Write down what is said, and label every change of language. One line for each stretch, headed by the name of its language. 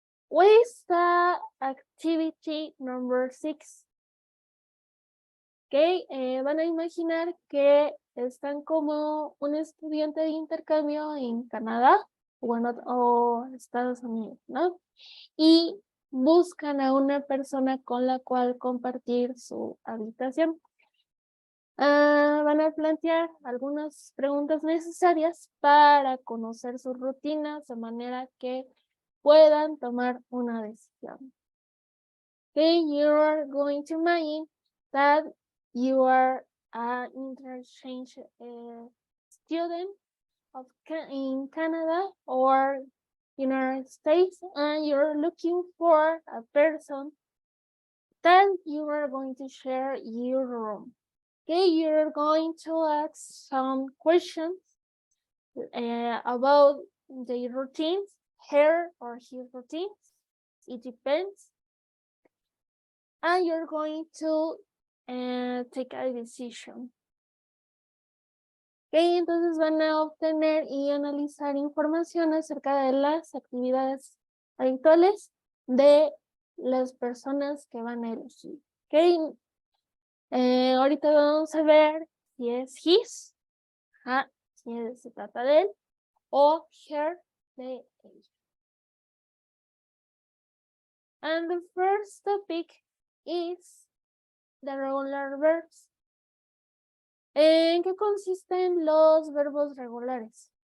English: What is the activity number 6?
Spanish: Ok, van a imaginar que están como un estudiante de intercambio en Canadá o Estados Unidos, ¿no? Y buscan a una persona con la cual compartir su habitación. Van a plantear algunas preguntas necesarias para conocer sus rutinas de manera que puedan tomar una decisión.
English: Okay, you are going to imagine that you are an interchange student in Canada or United States, and you're looking for a person that you are going to share your room. Okay, you're going to ask some questions about the routines, her or his routines. It depends. And you're going to take a decision.
Spanish: Ok, entonces van a obtener y analizar información acerca de las actividades habituales de las personas que van a elegir. Ok, ahorita vamos a ver si es his, si se trata de él, o her, de ella.
English: And the first topic is the regular verbs.
Spanish: ¿En qué consisten los verbos regulares?